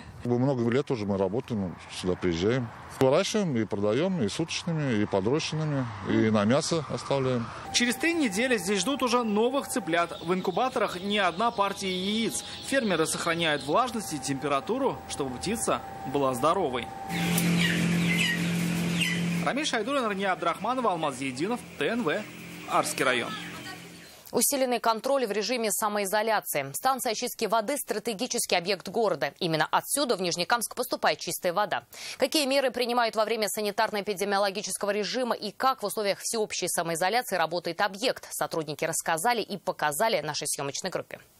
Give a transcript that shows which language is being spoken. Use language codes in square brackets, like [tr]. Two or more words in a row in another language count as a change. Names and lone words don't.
[ru] Много лет уже мы работаем, сюда приезжаем. Выращиваем и продаем, и суточными, и подрощенными, и на мясо оставляем. Через 3 недели здесь ждут уже новых цыплят. В инкубаторах не одна партия яиц. Фермеры сохраняют влажность и температуру, чтобы птица была здоровой. Рамиль Шайдуллин, Рания Абдрахманова, Алмаз Зейдинов, ТНВ, Арский район. Усиленный контроль в режиме самоизоляции. Станция очистки воды – стратегический объект города. Именно отсюда в Нижнекамск поступает чистая вода. Какие меры принимают во время санитарно-эпидемиологического режима и как в условиях всеобщей самоизоляции работает объект, сотрудники рассказали и показали нашей съемочной группе.